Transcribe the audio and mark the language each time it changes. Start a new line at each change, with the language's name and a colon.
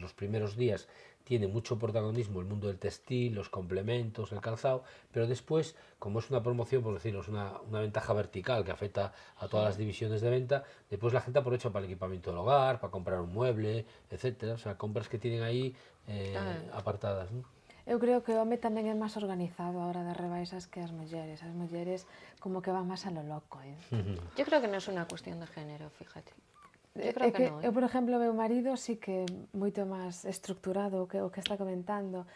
Spanish: Los primeros días tiene mucho protagonismo el mundo del textil, los complementos, el calzado, pero después, como es una promoción, por decirlo, es una ventaja vertical que afecta a todas las divisiones de venta, después la gente aprovecha para el equipamiento del hogar, para comprar un mueble, etcétera. O sea, compras que tienen ahí apartadas, ¿no?
Galician: Eu creo que o home tamén é máis organizado a hora das rebaixas que as mulleres. As mulleres como que van máis
Spanish: a lo loco,
Galician: eh?
Spanish: Yo creo que no es una cuestión de género, fíjate. Yo creo
Galician: É que
Spanish: no,
Galician: eu, por exemplo, meu marido sí que moito máis estructurado o que está comentando.